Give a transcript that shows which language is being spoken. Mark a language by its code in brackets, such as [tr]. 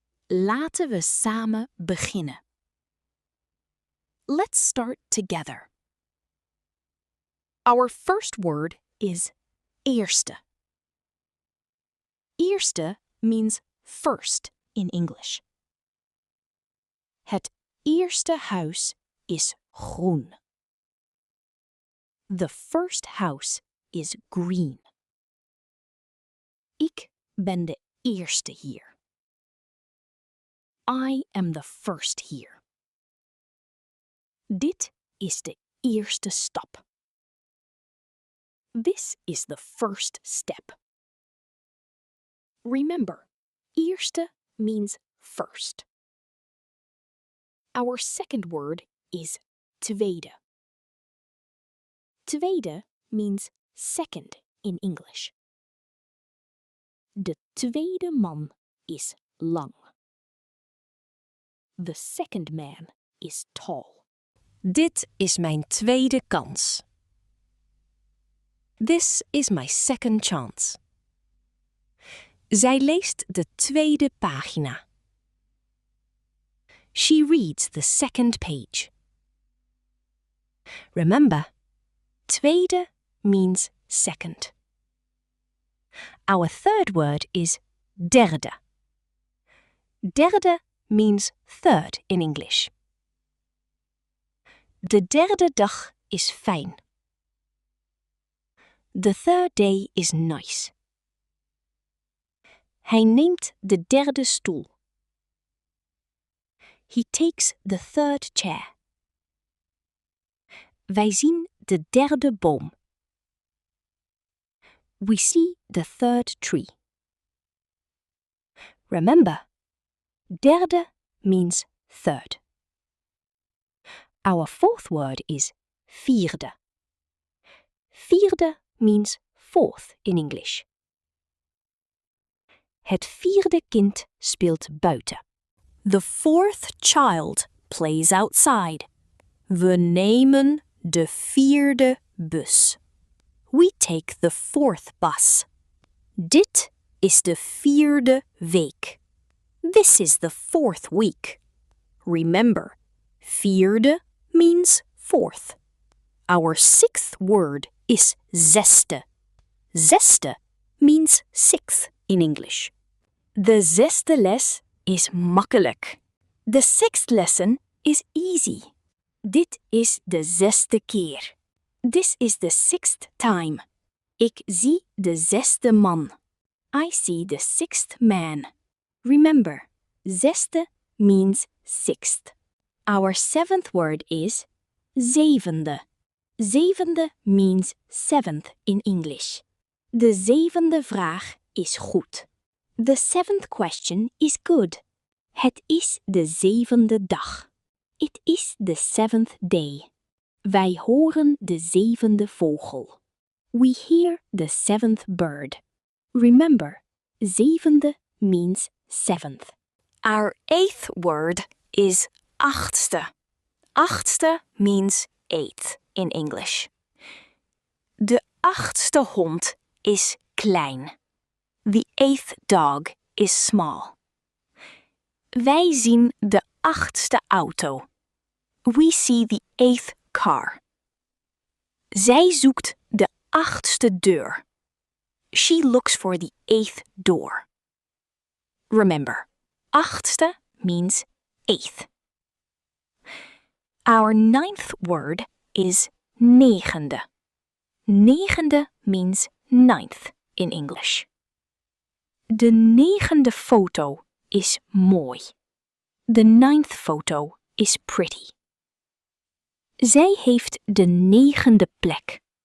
[nl] Laten we samen beginnen. [en] Let's start together. Our first word is eerste. Eerste means first in English. [nl] Het eerste huis is groen. [en] The first house is green. [nl] Ik ben de eerste hier. [en] I am the first here. [nl] Dit is de eerste stap. [en] This is the first step. Remember, eerste means first. Our second word is tweede. Tweede means second in English. [nl] De tweede man is lang. [en] The second man is tall. [nl] Dit is mijn tweede kans. [en] This is my second chance. [nl] Zij leest de tweede pagina. [en] She reads the second page. Remember, tweede means second. Our third word is derde. Derde means third in English. [nl] De derde dag is fijn. [en] The third day is nice. [nl] Hij neemt de derde stoel. [en] He takes the third chair. [nl] Wij zien de derde boom. [en] We see the third tree. Remember, derde means third. Our fourth word is vierde. Vierde means fourth in English. [nl] Het vierde kind speelt buiten. [en] The fourth child plays outside. [nl] We nemen de vierde bus. [en] We take the fourth bus. [nl] Dit is de vierde week. [en] This is the fourth week. Remember, vierde means fourth. Our sixth word is zesde. Zesde means sixth in English. [nl] De zesde les is makkelijk. [en] The sixth lesson is easy. [nl] Dit is de zesde keer. [en] This is the sixth time. [nl] Ik zie de zesde man. [en] I see the sixth man. Remember, zesde means sixth. Our seventh word is zevende. Zevende means seventh in English. [nl] De zevende vraag is goed. [en] The seventh question is good. [nl] Het is de zevende dag. [en] It is the seventh day. [nl] Wij horen de zevende vogel. [en] We hear the seventh bird. Remember, zevende means seventh. Our eighth word is achtste. Achtste means eighth in English. [nl] De achtste hond is klein. [en] The eighth dog is small. [nl] Wij zien de achtste auto. [en] We see the eighth car. [nl] Zij zoekt de achtste deur. [en] She looks for the eighth door. Remember, achtste means eighth. Our ninth word is negende. Negende means ninth in English. [nl] De negende foto is mooi. [en] The ninth photo is pretty. [nl] Zij heeft de negende plek.